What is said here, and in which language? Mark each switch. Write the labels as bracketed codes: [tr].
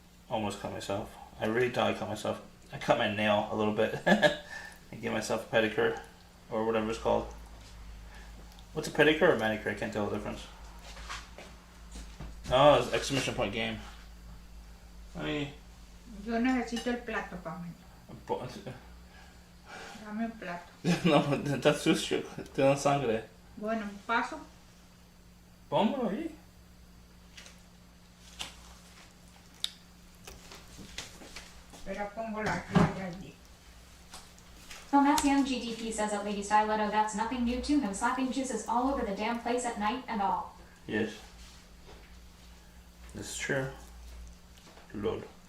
[en] Almost cut myself. I really thought I cut myself. I cut my nail a little bit. And give myself a pedicure. Or whatever it's called. What's a pedicure or manicure? I can't tell the difference. Oh, it's exclamation point game. Ay. [es] Yo necesito el plato, Pamela. Dame un plato. No, está sucio. Tiene sangre. Bueno, un paso. Póngalo ahí. Pero pongo la toalla allí. [en] Thomas Young GDP says at Lady Styletto that's nothing new to him, slapping juices all over the damn place at night and all. Yes. This is true. Lord.